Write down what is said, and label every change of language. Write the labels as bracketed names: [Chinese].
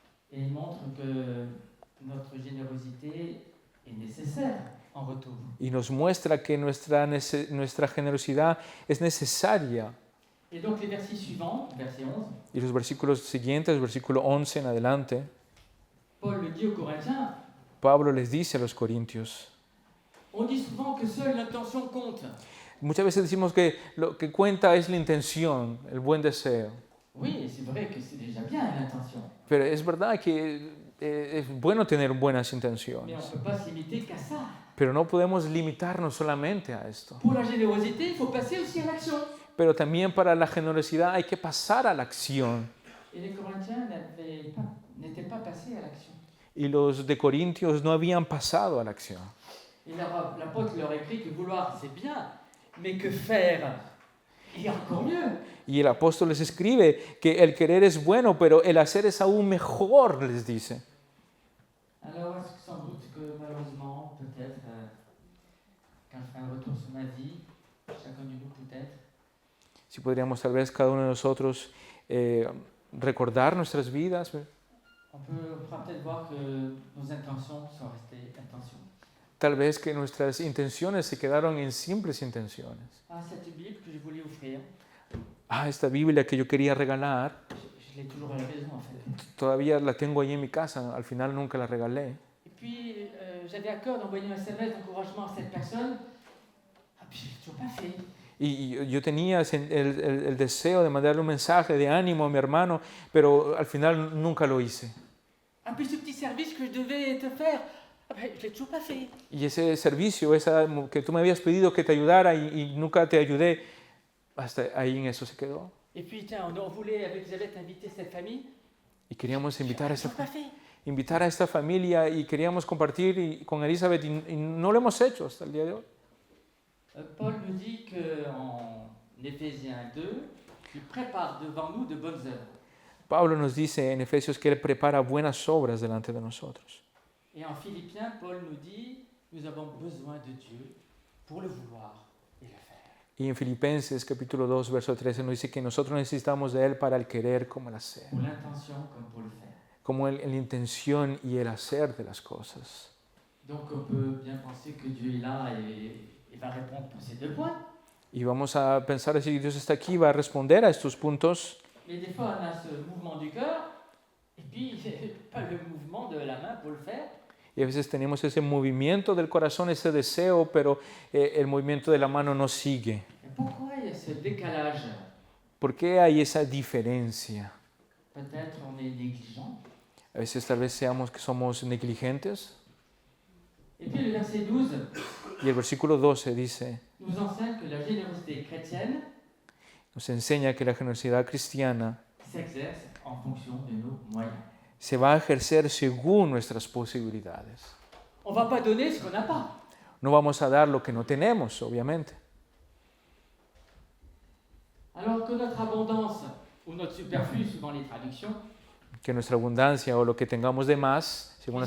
[French] et il montre que notre générosité est nécessaire en retour. [Spanish] y nos muestra que nuestra generosidad es necesaria. [French] Et donc les versets suivants, verset 11, [Spanish] Y los versículos siguientes, versículo 11 en adelante, [French] Paul le dit aux Corinthiens, [Spanish] Pablo les dice a los corintios, [French] on dit souvent que seule l'intention compte. [Spanish] muchas veces decimos que lo que cuenta es la intención, el buen deseo, [French] Oui, c'est vrai que c'est déjà bien l'intention, [Spanish] pero es verdad que es bueno tener buenas [French] mais on [Spanish] intenciones, [French] ne peut pas se limiter qu'à ça. [Spanish] pero no podemos limitarnos solamente a esto. [French] Pour la générosité, il faut passer aussi à l'action. [Spanish] Pero también para la generosidad hay que pasar a la acción. [French] Et les Corinthiens n'étaient pas passés à l'action. [Spanish] Y los de Corintios no habían pasado a la acción. [French] Et l'apôtre leur écrit que vouloir, c'est bien, mais que faire est encore mieux. [Spanish] Y el apóstol les escribe que el querer es bueno, pero el hacer es aún mejor, les dice. [French] Alors, est-ce que sans doute que malheureusement, peut-être, quand je ferai un retour sur ma vie, chacun de nous peut-être, [Spanish] Si podríamos tal vez cada uno de nosotros recordar nuestras vidas, [French] on pourra peut-être voir que nos intentions sont restées intentions. [Spanish] tal vez que nuestras intenciones se quedaron en simples intenciones. [French] Ah, cette Bible que je voulais offrir, [Spanish] Esta Biblia que yo quería regalar, [French] je l'ai toujours à la maison en fait. [Spanish] todavía la tengo ahí en mi casa, al final nunca la regalé. [French] Et puis, j'avais à cœur d'envoyer un SMS d'encouragement à cette personne. Ah, puis je l'ai toujours pas fait. [Spanish] Y yo tenía el deseo de mandarle un mensaje de ánimo a mi hermano, pero al final nunca lo hice. [French] Ah, puis ce petit service que je devais te faire, ah, ben, je l'ai toujours pas fait. [Spanish] Y ese servicio, que tú me habías pedido que te ayudara y nunca te ayudé, hasta ahí en eso se quedó. [French] Et puis, tiens, on voulait avec Elisabeth inviter cette famille. [Spanish] Y queríamos invitar a [French] Je l'ai toujours pas fait. [Spanish] invitar a esta familia y queríamos compartir con Elizabeth y no lo hemos hecho hasta el día de hoy. [French] Paul nous dit qu'en Éphésiens 2, il prépare devant nous de bonnes œuvres. [Spanish] Pablo nos dice en Efesios que Él prepara buenas obras delante de nosotros. [French] Et en Philippiens, Paul nous dit, nous avons besoin de Dieu pour le vouloir et le faire. [Spanish] Y en Filipenses capítulo 2, verso 13 nos dice que nosotros necesitamos de Él para el querer como el hacer. [French] Pour l'intention comme pour le faire. [Spanish] Como la intención y el hacer de las cosas. [French] Donc on peut bien penser que Dieu est là et va répondre pour ces deux points. [Spanish] Y vamos a pensar si Dios está aquí, va a responder a estos puntos. [French] Mais des fois on a ce mouvement du cœur et puis pas le mouvement de la main pour le faire. [Spanish] Y a veces tenemos ese movimiento del corazón, ese deseo, pero el movimiento de la mano no sigue. [French] Et pourquoi il y a ce décalage? [Spanish] ¿Por qué hay esa diferencia? [French] Peut-être on est négligent. [Spanish] A veces tal vez seamos que somos negligentes. [French] Et puis le verset 12 [Spanish] Y el versículo 12 dice, [French] nous enseigne que la générosité chrétienne [Spanish] nos enseña que la generosidad cristiana [French] s'exerce en fonction de nos moyens. [Spanish] se va a ejercer según nuestras posibilidades. [French] On ne va pas donner ce qu'on n'a pas. [Spanish] No vamos a dar lo que no tenemos, obviamente. [French] Alors que notre abondance ou notre superflu, suivant les traductions, [Spanish] Que nuestra abundancia o lo que tengamos de más, según la